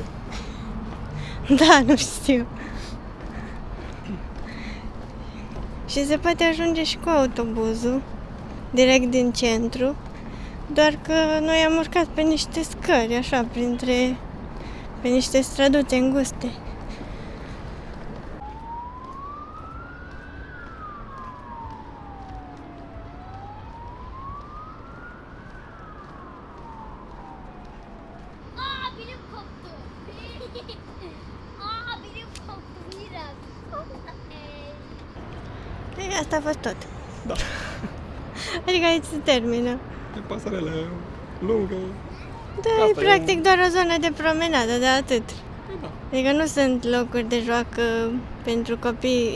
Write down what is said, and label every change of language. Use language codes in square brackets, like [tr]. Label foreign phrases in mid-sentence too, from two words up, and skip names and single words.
[ro] da, nu știu. Și se poate ajunge și cu autobuzul, direct din centru, doar că noi am urcat pe niște scări, așa, pe niște străduțe înguste. [tr] Benim koptu. Benim koptu biraz. [ro] Ei, asta a fost tot. Da. Adică aici se termină. E pasarelă lungă. Da, Asta e e practic doar o zonă de promenadă, de atât. Da. Adică nu sunt locuri de joacă pentru copii.